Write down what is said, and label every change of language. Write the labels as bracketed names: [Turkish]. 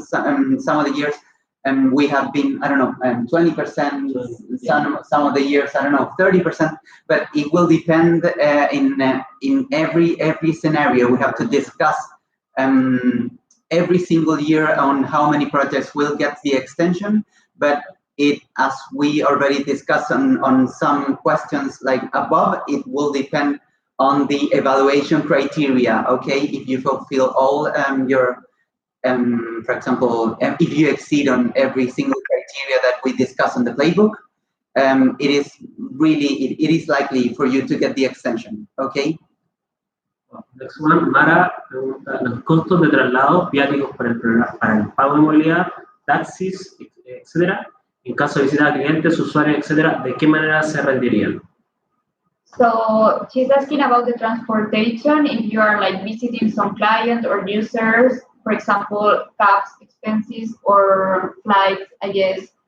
[English] Some of the years. We have been, 20%, some of the years, 30%, but it will depend in every scenario. We have to discuss every single year on how many projects will get the extension, but as we already discussed on some questions like above, it will depend on the evaluation criteria, okay? If you fulfill all your for example, if you exceed on every single criteria that we discuss on the playbook, it is likely for you to get the extension. Okay. Next one, [Spanish] Mara pregunta: los costos de traslado, viáticos para el pago de movilidad, taxis, etcétera, en caso de visitar a clientes, usuarios, etcétera, ¿de qué manera se rendirían? [English] So she's asking about the transportation. If you are like visiting some client or users, for example, cabs expenses or flights, I guess,